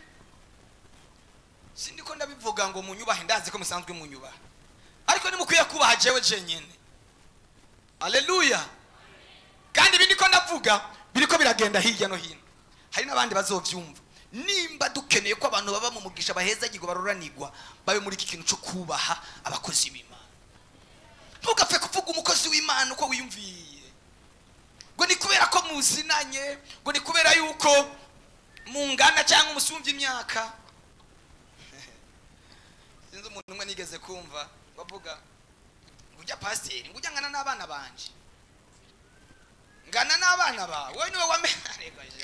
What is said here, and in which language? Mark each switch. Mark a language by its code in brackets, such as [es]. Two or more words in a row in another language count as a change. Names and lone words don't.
[rn] Sindiko ndabivuga ngo munyubahe, ndazi ko musanzwe munyubaha, ariko nimukwiye kubaha jewe jenyene. Haleluya. Kandi bindiko ndavuga biriko biragenda hirya no hino, hari n'abandi bazovyumva. Nimba dukeneye ko abantu baba mu mugisha baheza gigo baroranirwa, babe muri iki kintu cyo kubaha abakozi b'Imana. Ntugapfe kuvuga umukozi w'Imana uko wiyumviye, ngo ni kubera ko muzinanye, ngo ni kubera yuko mungana cyangwa umusumvye imyaka. Sinzi umuntu umwe nigeze kumva bavuga ngujya pasiteri, ngujya ngana n'abana banje, ngana n'abana bawe, wowe niwe wamenye.